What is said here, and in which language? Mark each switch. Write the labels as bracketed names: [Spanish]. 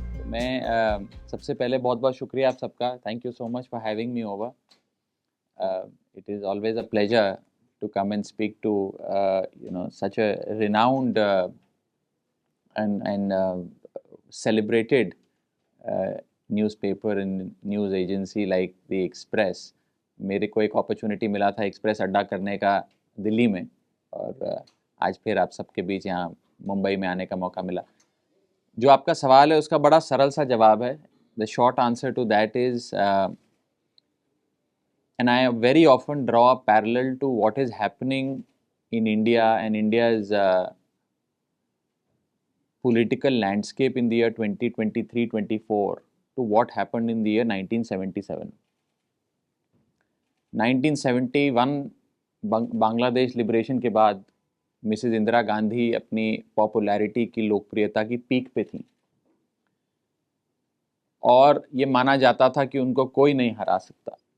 [Hindi] मैं सबसे पहले बहुत बहुत शुक्रिया आप सबका, [English] Thank you so much for having me over. It is always a pleasure to come and speak to such a renowned and celebrated newspaper and news agency like the Express। [Hindi] मेरे को एक अपॉर्चुनिटी मिला था express अड्डा करने का दिल्ली में, और आज फिर आप सबके बीच यहाँ मुंबई में आने का मौका मिला। जो आपका सवाल है उसका बड़ा सरल सा जवाब है। [English] The short answer to that is, and I very often draw a parallel to what is happening in India and India's political landscape in the year 2023-24 to what happened in the year 1977. [Hindi] 1971 Bangladesh liberation के बाद Mrs Indira Gandhi अपनी popularity की, लोकप्रियता की peak पे थी, और ये माना जाता था कि उनको कोई नहीं हरा सकता।